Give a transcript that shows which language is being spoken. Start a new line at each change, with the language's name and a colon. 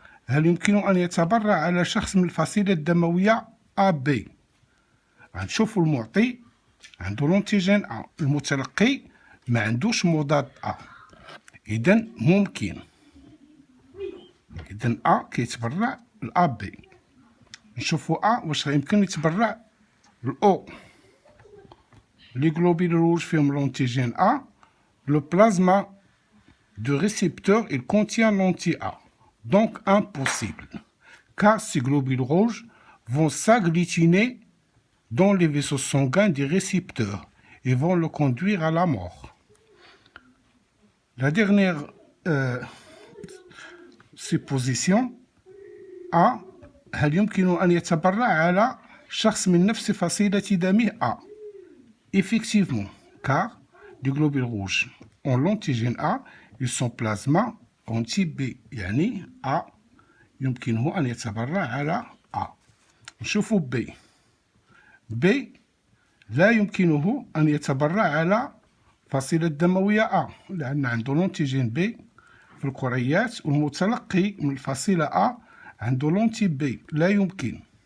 Arabic: هل يمكن أن يتبرع على شخص من الفصيلة الدموية AB؟ غنشوفوا المعطي عنده الانتيجين A، المتلقي ما عندوش مضاد A، إذا ممكن. إذا A كيتبرع لأB. نشوفوا A واش يمكن يتبرع لأو.
French: لي globule rouge
Arabic: فيهم
French: l'antigène A. Le plasma de récepteur, il contient l'anti-A. Donc impossible. Car ces globules rouges vont s'agglutiner dans les vaisseaux sanguins des récepteurs et vont le conduire à la mort. La dernière supposition A.
Arabic: هل يمكن أن يتبرع على شخص من نفس فصيلة دمه A؟
French: Effectivement, car les globules rouges ont l'antigène A et son plasma
Arabic: أنتي بي، يعني أ يمكنه أن يتبرع على أ. نشوفوا بي. بي لا يمكنه أن يتبرع على فصيلة دموية أ، لأن عنده لونتيجين بي في الكريات، والمتلقي من الفصيلة أ عنده لونتي بي. لا يمكن.